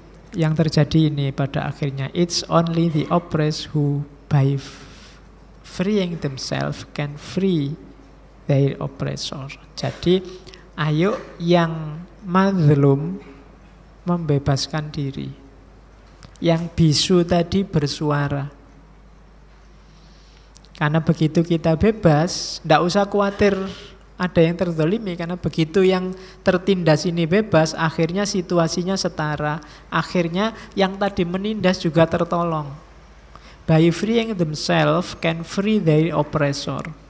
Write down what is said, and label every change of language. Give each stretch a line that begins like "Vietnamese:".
Indonesian: Yang terjadi ini pada akhirnya,
English: it's only the oppressed who by freeing themselves can free their oppressor.
Indonesian: Jadi ayo yang mazlum membebaskan diri. Yang bisu tadi bersuara. Karena begitu kita bebas, tidak usah khawatir ada yang terzalimi. Karena begitu yang tertindas ini bebas, akhirnya situasinya setara. Akhirnya yang tadi menindas juga tertolong.
English: By freeing themselves can free their oppressor.